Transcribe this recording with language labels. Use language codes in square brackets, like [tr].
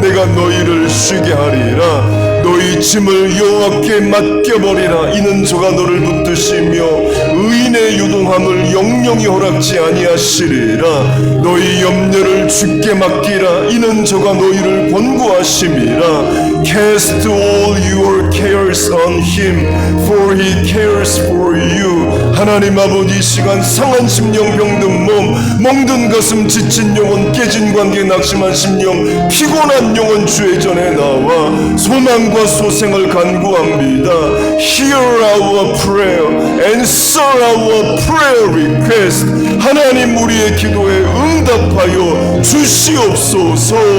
[ko] 내가 너희를 쉬게 하리라. 너희 짐을 여호와께 맡겨버리라. 이는 저가 너를 붙드시며 의인의 유동함을 영영이 허락지 아니하시리라. 너희 염려를 주께 맡기라. 이는 저가 너희를 권고하심이라. [en] Cast all your cares on him, for he cares for you. [ko] 하나님 아버지 시간 상한 심령 병든 몸 멍든 가슴 지친 영혼 깨진 관계 낙심한 심령 피곤한 영혼 주의 전에 나와 소망과 소생을 간구합니다. [en] Hear our prayer, answer our prayer request. [ko] 하나님 우리의 기도에 응답하여 주시옵소서.